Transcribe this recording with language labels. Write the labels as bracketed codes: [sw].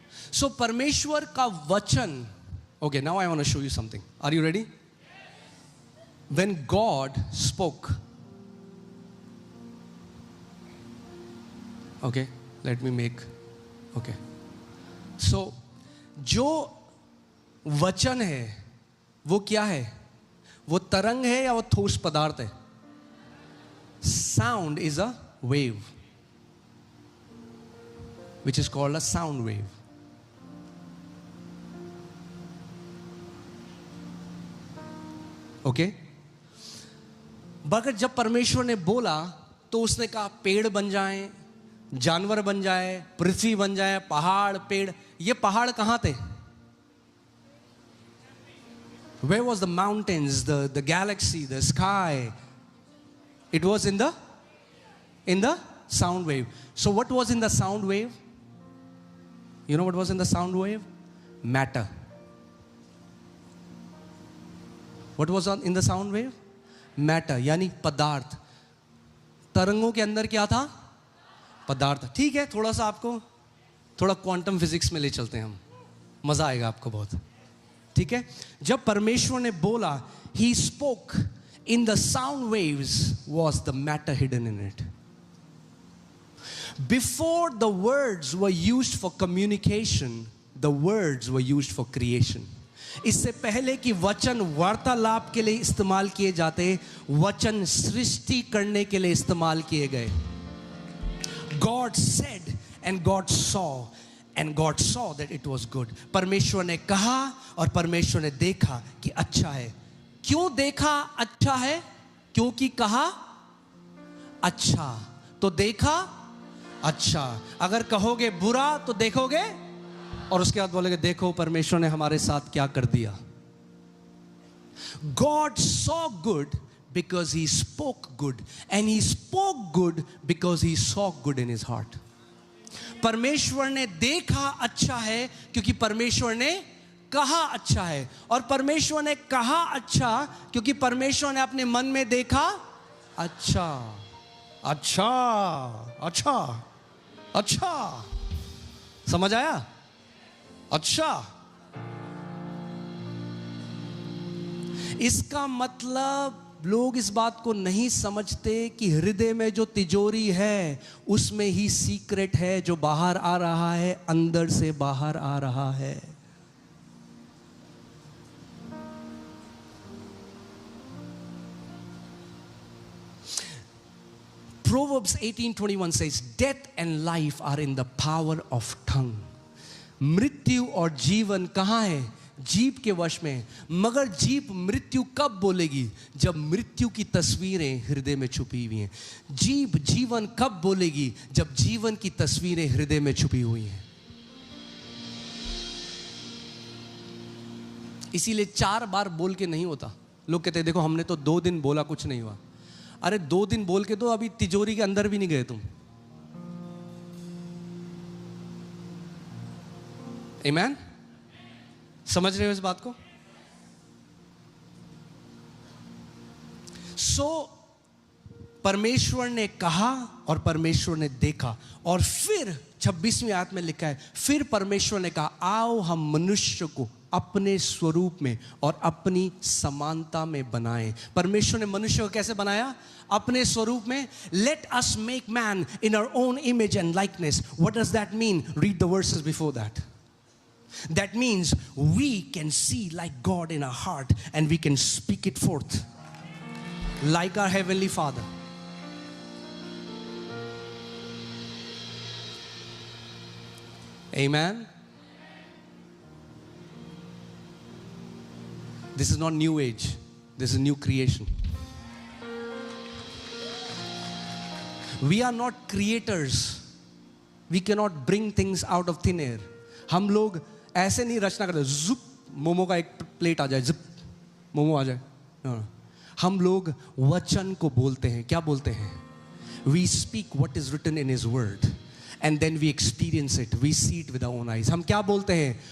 [en] So [hi] परमेश्वर का वचन, [en] okay, now I want to show you something. Are you ready? When God spoke, okay, let me make, okay. [hi] So जो वचन है वो क्या है? वो तरंग है या वो ठोस पदार्थ है? [en] Sound is a wave, which is called a sound wave. Okay? [hi] मगर जब परमेश्वर ने बोला तो उसने कहा पेड़ बन जाएं, जानवर बन जाए, पृथ्वी बन जाए, पहाड़, पेड़। ये पहाड़ कहां थे? [en] Where was the mountains, the galaxy, the sky? It was in the sound wave. So what was in the sound wave? You know what was in the sound wave? Matter. What was in the sound wave? [hi] Matter, यानी पदार्थ। तरंगों के अंदर क्या था? पदार्थ। ठीक है, थोड़ा सा आपको थोड़ा क्वांटम फिजिक्स में ले चलते हैं हम, मजा आएगा आपको बहुत। ठीक है, जब परमेश्वर ने बोला, [en] he spoke, in the sound waves was the matter hidden in it. Before the words were used for communication, the words were used for creation. [hi] इससे पहले कि वचन वार्तालाप के लिए इस्तेमाल किए जाते, वचन सृष्टि करने के लिए इस्तेमाल किए गए। [en] God said and God saw, and God saw that it was good. [hi] परमेश्वर ने कहा और परमेश्वर ने देखा कि अच्छा है. क्यों देखा अच्छा है? क्योंकि कहा अच्छा तो देखा अच्छा. अगर कहोगे बुरा तो देखोगे, और उसके बाद बोलेगे देखो परमेश्वर ने हमारे साथ क्या कर दिया. [en] God saw good because he spoke good, and he spoke good because he saw good in his heart. [hi] परमेश्वर ने देखा अच्छा है क्योंकि परमेश्वर ने कहा अच्छा है, और परमेश्वर ने कहा अच्छा क्योंकि परमेश्वर ने अपने मन में देखा अच्छा. अच्छा अच्छा अच्छा. समझ आया? अच्छा. इसका मतलब लोग इस बात को नहीं समझते कि हृदय में जो तिजोरी है उसमें ही सीक्रेट है जो बाहर आ रहा है, अंदर से बाहर आ रहा है. [en] Proverbs 18:21 says, death and life are in the power of tongue. [hi] मृत्यु और जीवन कहाँ है? जीभ के वश में. मगर जीभ मृत्यु कब बोलेगी? जब मृत्यु की तस्वीरें हृदय में छुपी हुई हैं. जीभ जीवन कब बोलेगी? जब जीवन की तस्वीरें हृदय में छुपी हुई हैं. इसीलिए 4 बार बोल के नहीं होता. लोग कहते हैं देखो हमने तो 2 दिन बोला कुछ नहीं हुआ. अरे 2 दिन बोल के तो अभी तिजोरी के अंदर भी नहीं गए तुम. आमीन? समझ रहे हो इस बात को? सो परमेश्वर ने कहा और परमेश्वर ने देखा, और फिर 26वीं आयत में लिखा है फिर परमेश्वर ने कहा आओ हम मनुष्य को अपने स्वरूप में और अपनी समानता में बनाएं. परमेश्वर ने मनुष्य को कैसे बनाया? अपने स्वरूप में. [en] Let us make man in our own image and likeness. What does that mean? Read the verses before that. That means we can see like God in our heart and we can speak it forth like our Heavenly Father. Amen. This is not new age. This is new creation. We are not creators. We cannot bring things out of thin air. [hi] हम लोग ऐसे नहीं रचना करते जुप मोमो का एक plate आ जाए, zip momo आ जाए. हम लोग वचन को बोलते हैं. क्या बोलते हैं? [en] We speak what is written in his word and then we experience it, we see it with our own eyes. [hi] हम क्या बोलते हैं?